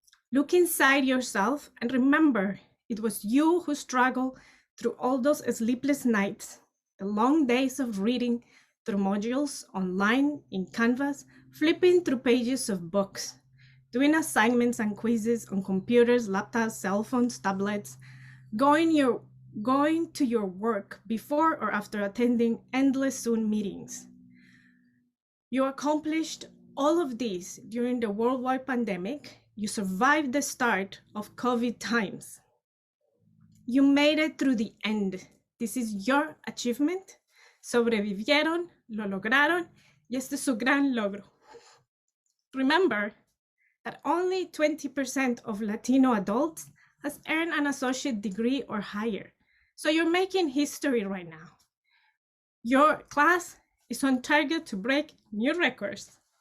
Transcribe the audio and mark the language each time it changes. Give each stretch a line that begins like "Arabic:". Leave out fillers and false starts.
English: Look inside yourself and remember it was you who struggled through all those sleepless nights, the long days of reading through modules online in Canvas, flipping through pages of books, doing assignments and quizzes on computers, laptops, cell phones, tablets, going to your work before or after attending endless Zoom meetings. You accomplished all of this during the worldwide pandemic. You survived the start of COVID times. You made it through the end. This is your achievement.
Spanish: Sobrevivieron, lo lograron, y este es su gran logro.
English: Remember that only 20% of Latino adults has earned an associate degree or higher. So you're making history right now. Your class is on target to break new records.